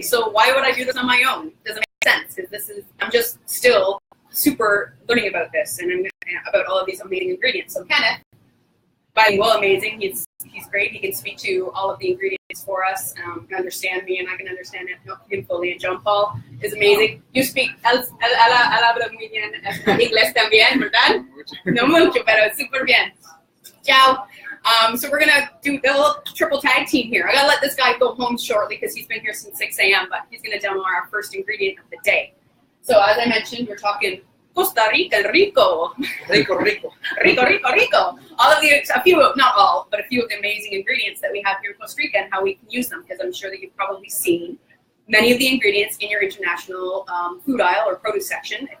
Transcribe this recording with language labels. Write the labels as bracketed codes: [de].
[en] So why would I do this on my own? Doesn't make sense, because I'm just still super learning about this and about all of these amazing ingredients. So Kenneth, bilingual, amazing. He's great. He can speak to all of the ingredients for us, understand me, and I can understand him fully. And Jean-Paul is amazing. You speak [es] habla muy bien inglés también, ¿verdad? No mucho, pero super bien. Ciao. [en] So we're gonna do the little triple tag team here. I gotta let this guy go home shortly because he's been here since 6 a.m., but he's gonna demo our first ingredient of the day. So as I mentioned, we're talking Costa Rican Rico. Rico. All of a few of the amazing ingredients that we have here in Costa Rica and how we can use them, because I'm sure that you've probably seen many of the ingredients in your international food aisle or produce section.